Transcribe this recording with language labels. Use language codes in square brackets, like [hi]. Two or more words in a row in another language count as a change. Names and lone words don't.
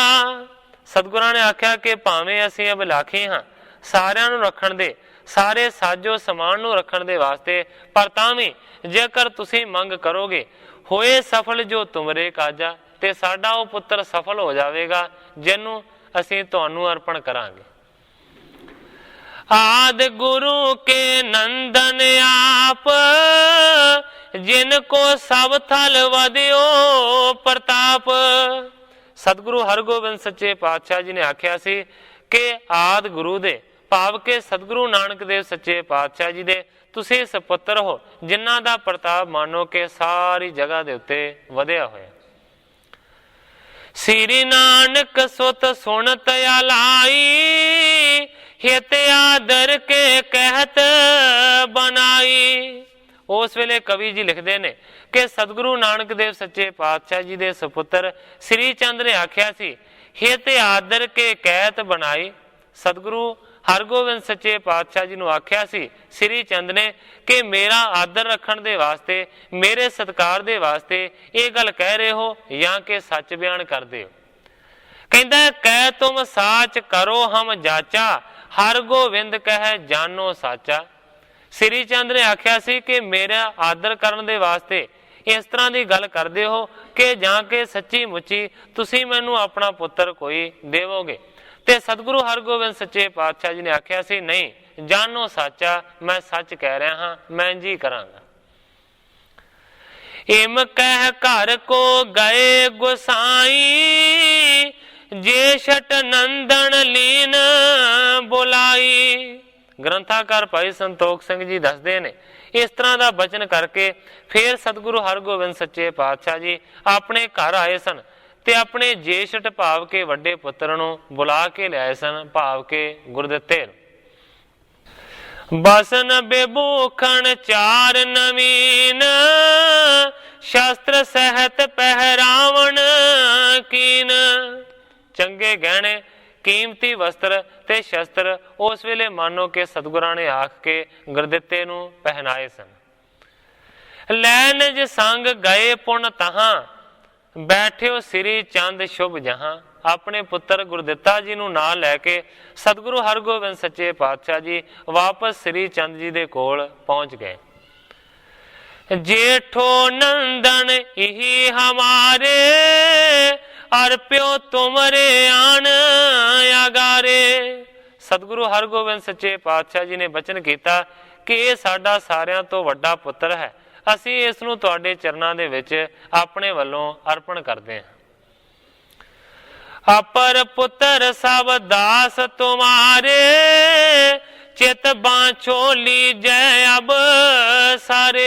[pa] ਸਤਿਗੁਰਾਂ ਨੇ ਆਖਿਆ ਕਿ ਭਾਵੇਂ ਅਸੀਂ ਅਬਿਲਾਖੀ ਹਾਂ ਸਾਰਿਆਂ ਨੂੰ ਰੱਖਣ ਦੇ, ਸਾਰੇ ਸਾਜੋ ਸਮਾਨ ਨੂੰ ਰੱਖਣ ਦੇ ਵਾਸਤੇ, ਪਰ ਤਾਂ ਵੀ ਜੇਕਰ ਤੁਸੀਂ ਮੰਗ ਕਰੋਗੇ, [bra] होए सफल जो तुमरे काजा, [pa] ਤੇ ਸਾਡਾ ਉਹ ਪੁੱਤਰ ਸਫਲ ਹੋ ਜਾਵੇਗਾ ਜਿਹਨੂੰ ਅਸੀਂ ਤੁਹਾਨੂੰ ਅਰਪਣ ਕਰਾਂਗੇ। [bra] आद गुरू के नंदन आप, जिनको सब थल वधियो प्रताप। [pa] ਸਤਗੁਰੂ ਹਰਗੋਬਿੰਦ ਸੱਚੇ ਪਾਤਸ਼ਾਹ ਜੀ ਨੇ ਆਖਿਆ ਸੀ ਕਿ ਆਦ ਗੁਰੂ ਦੇ ਭਾਵ ਕੇ ਸਤਗੁਰੂ ਨਾਨਕ ਦੇਵ ਸੱਚੇ ਪਾਤਸ਼ਾਹ ਜੀ ਦੇ ਤੁਸੀਂ ਸਪੁੱਤਰ ਹੋ, ਜਿਨ੍ਹਾਂ ਦਾ ਪ੍ਰਤਾਪ ਮਾਨੋ ਕਿ ਸਾਰੀ ਜਗ੍ਹਾ ਦੇ ਉੱਤੇ ਵਧਿਆ ਹੋਇਆ। [bra] श्री नानक सुत सुन तयालाई, हित आदर के कहत बनाई। [pa] ਉਸ ਵੇਲੇ ਕਵੀ ਜੀ ਲਿਖਤੇ ਨੇ ਕਿ ਸਤਗੁਰੂ ਨਾਨਕ ਦੇਵ ਸੱਚੇ ਪਾਤਸ਼ਾਹ ਜੀ ਦੇ ਸਪੁੱਤਰ ਸ੍ਰੀ ਚੰਦ ਨੇ ਆਖਿਆ ਸੀ [bra] हित आदर के कहत बनाई। [pa] ਸਤਗੁਰੂ ਹਰਗੋਬਿੰਦ ਸੱਚੇ ਪਾਤਸ਼ਾਹ ਜੀ ਨੇ ਆਖਿਆ ਸੀ ਸ੍ਰੀ ਚੰਦ ਨੇ ਕਿ ਮੇਰਾ ਆਦਰ ਰੱਖਣ ਦੇ ਵਾਸਤੇ, ਮੇਰੇ ਸਤਿਕਾਰ ਦੇ ਵਾਸਤੇ ਯੇ ਗੱਲ ਕਹਿ ਰਹੇ ਹੋ ਯਾ ਕਿ ਸੱਚ ਬਯਾਨ ਕਰ ਦੇ ਹੋ। [bra] कहंदा कह तुम साच करो हम जाचा, हरगोबिंद कह जानो साचा। [pa] ਸ੍ਰੀ ਚੰਦ ਨੇ ਆਖਿਆ ਸੀ ਕਿ ਮੇਰਾ ਆਦਰ ਕਰਨ ਦੇ ਵਾਸਤੇ ਇਸ ਤਰ੍ਹਾਂ ਕੀ ਗੱਲ ਕਰਦੇ ਹੋ ਕਿ ਜਾਂ ਕੇ ਸੱਚੀ ਮੁੱਚੀ ਤੁਸੀਂ ਮੈਨੂ ਅਪਨਾ ਪੁੱਤਰ ਕੋਈ ਦੇਵੋਗੇ। ਤੇ ਸਤਗੁਰੂ ਹਰਗੋਬਿੰਦ ਸੱਚੇ ਪਾਤਸ਼ਾਹ ਜੀ ਨੇ ਆਖਿਆ ਸੀ ਨਹੀਂ [bra] जानो साचा, [pa] ਮੈਂ ਸੱਚ ਕਹਿ ਰਿਹਾ ਹਾਂ, ਮੈਂ ਜੀ ਕਰਾਂਗਾ। [bra] इम कह घर को गए गुसाई, जेशट नंदन लीन बुलाई। [pa] ਗ੍ਰੰਥਾਕਾਰ ਭਾਈ ਸੰਤੋਖ ਸਿੰਘ ਜੀ ਦੱਸਦੇ ਨੇ ਇਸ ਤਰ੍ਹਾਂ ਕਾ ਬਚਨ ਕਰਕੇ ਫਿਰ ਸਤਗੁਰੂ ਹਰਗੋਬਿੰਦ ਸੱਚੇ ਪਾਤਸ਼ਾਹ ਜੀ ਅਪਨੇ ਘਰ ਆਏ ਸਨ ਤੇ ਅਪਨੇ ਜੇਸ਼ਟ ਭਾਵ ਕੇ ਵੱਡੇ ਪੁੱਤਰ ਨੂੰ ਬੁਲਾ ਕੇ ਲਿਆਏ ਸਨ, ਭਾਵ ਕੇ ਗੁਰਦਿੱਤੇ। [bra] बसन बेभूखण चार नवीन, शस्त्र सहत पहरावण कीन। [pa] ਚੰਗੇ ਗਹਿਣੇ ਕੀਮਤੀ ਵਸਤਰ ਤੇ ਸ਼ਸਤਰ ਉਸ ਵੇਲੇ ਮਾਨੋ ਕੇ ਸਤਗੁਰਾਂ ਨੇ ਆਖ ਕੇ ਗੁਰਦਿੱਤੇ ਨੂੰ ਪਹਿਨਾਏ ਸਨ। [bra] लैनज संग गए पुन तहां, बैठियो श्री चंद शुभ जहां। [pa] ਅਪਨੇ ਪੁੱਤਰ ਗੁਰਦਿੱਤਾ ਜੀ ਨੂੰ ਨਾਲ ਲੈ ਕੇ ਸਤਗੁਰੂ ਹਰਗੋਬਿੰਦ ਸੱਚੇ ਪਾਤਸ਼ਾਹ ਜੀ ਵਾਪਸ ਸ੍ਰੀ ਚੰਦ ਜੀ ਦੇ ਕੋਲ ਪਹੁੰਚ ਗਏ। [bra] जेठो नंदन इही हमारे, अर्प्यो तुमरे आन आगारे। [pa] ਸਤਗੁਰੂ ਹਰਗੋਬਿੰਦ ਸੱਚੇ ਪਾਤਸ਼ਾਹ ਜੀ ਨੇ ਬਚਨ ਕੀਤਾ ਕਿ ਯਹ ਸਾਡਾ ਸਾਰਿਆਂ ਤੋ ਵੱਡਾ ਪੁੱਤਰ ਹੈ, ਅਸੀ ਇਸ ਨੂੰ ਤੁਹਾਡੇ ਚਰਨਾਂ ਦੇ ਵਿਚ ਅਪਨੇ ਵੱਲੋਂ ਅਰਪਣ ਕਰਦੇ ਹਾਂ। [bra] अपर पुत्र सब दास तुम्हारे, चित बांछो लीजै अब सारे।